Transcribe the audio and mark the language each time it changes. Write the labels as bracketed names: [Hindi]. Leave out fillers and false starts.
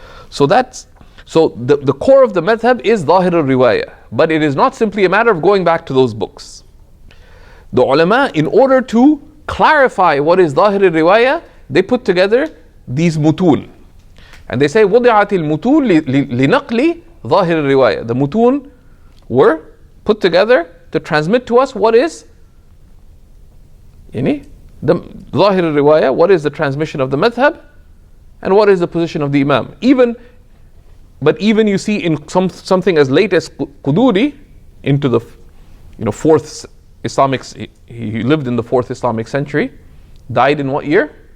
[English] So the core of the madhab is Zahir al-Riwayah, but it is not simply a matter of going back to those books. The ulama, in order to clarify what is Zahir al-Riwayah, they put together these mutun. [Arabic] And they say, وُضِعَتِ الْمُتُونَ لِنَقْلِ ظَاهِرِ الرِّوَايَةِ. [English] The mutun were put together to transmit to us what is the Zahir al-Riwayah, what is the transmission of the madhab, and what is the position of the Imam. But even you see in something as late as Quduri, into the fourth Islamic, he lived in the 4th Islamic century, died in what year?